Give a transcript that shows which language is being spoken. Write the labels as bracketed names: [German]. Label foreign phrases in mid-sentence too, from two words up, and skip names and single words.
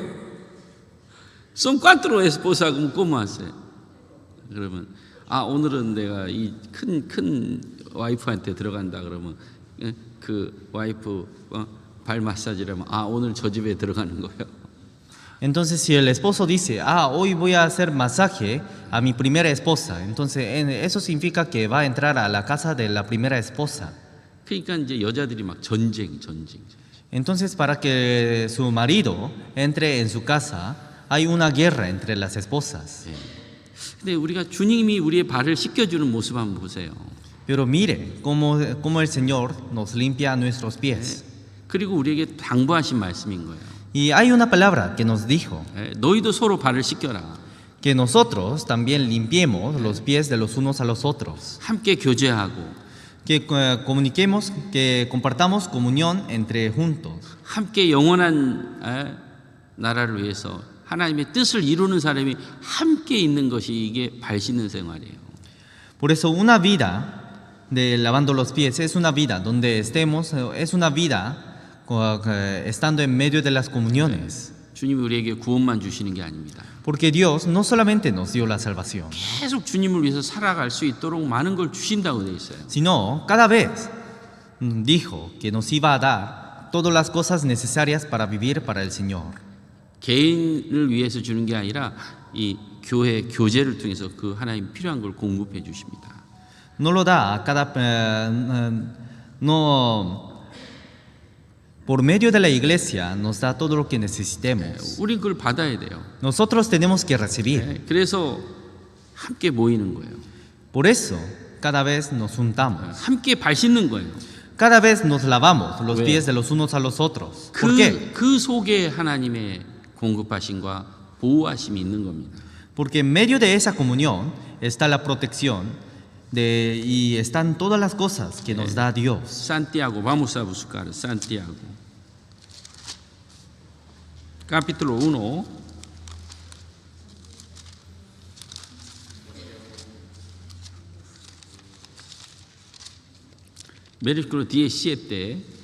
[Spanish] Son 4 esposas como cómo hace? [Korean] 그러면 오늘은 내가 이 큰 와이프한테 들어간다 그러면 그 와이프 발 마사지라면 오늘 저 집에 들어가는 거예요. [Spanish] Entonces, si el esposo dice, hoy voy a hacer masaje a mi primera esposa, entonces eso significa que va a entrar a la casa de la primera esposa. [Korean] 그러니까 이제 여자들이 막 전쟁. [Spanish] Entonces, para que su marido entre en su casa, hay una guerra entre las esposas. [Korean] 근데 우리가 주님이 우리의 발을 씻겨주는 모습 한번 보세요. [Spanish] Pero mire cómo el Señor nos limpia nuestros pies. [Korean] 그리고 우리에게 당부하신 말씀인 거예요. [Spanish] Y hay una palabra que nos dijo, [Korean] 너희도 서로 발을 씻겨라. [Spanish] que nosotros también limpiemos los pies de los unos a los otros. [Korean] 함께 교제하고 [Spanish] Que comuniquemos, que compartamos comunión entre juntos. [Korean] 함께 영원한 나라를 위해서 하나님의 뜻을 이루는 사람이 함께 있는 것이 이게 발 씻는 생활이에요. [Spanish] Por eso una vida de lavando los pies es una vida donde estemos, es una vida estando en medio de las comuniones. [Korean] 주님이 우리에게 구원만 주시는 게 아닙니다. [Spanish] Porque Dios no solamente nos dio la salvación, [Korean] 계속 주님을 위해서 살아갈 수 있도록 많은 걸 주신다고 되어 있어요. [Spanish] sino cada vez dijo que nos iba a dar todas las cosas necesarias para vivir para el Señor. [Korean] 개인을 위해서 주는 게 아니라 이 교회 교제를 통해서 그 하나님 필요한 걸 공급해 주십니다. [Spanish] No lo da a cada por medio de la iglesia nos da todo lo que necesitemos. [Korean] 우리 그걸 받아야 돼요. [Spanish] Nosotros tenemos que recibir. [Korean] 그래서 함께 모이는 거예요. [Spanish] Por eso cada vez nos juntamos. [Korean] 함께 발 씻는 거예요. [Spanish] Cada vez nos lavamos los [Korean] 왜? [Spanish] pies de los unos a los otros. ¿Por qué? [Korean] 그 속에 하나님의 공급하심과 보호하심이 있는 겁니다. [Spanish] Porque en medio de esa comunión está la protección y están todas las cosas que nos da Dios. Santiago, vamos a buscar Santiago. Capítulo 1. Versículo 17.